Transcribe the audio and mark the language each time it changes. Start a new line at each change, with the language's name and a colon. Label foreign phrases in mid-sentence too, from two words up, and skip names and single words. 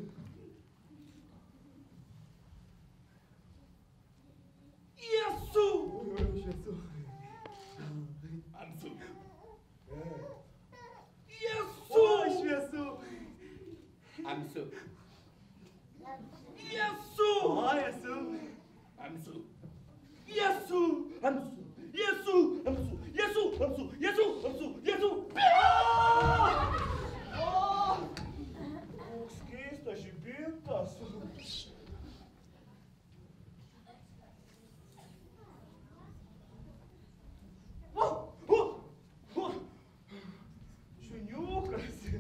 Lithuanian: Jesu! Aš esu. Amsu. O, aš esu. Amsu. Jesu! O, esu. Amsu. Jesu! Amsu. Jesu. Amsu. Jesu. Amsu. Jesu. Amsu. Jesu. Koks keistas žibintas. Šuniukas.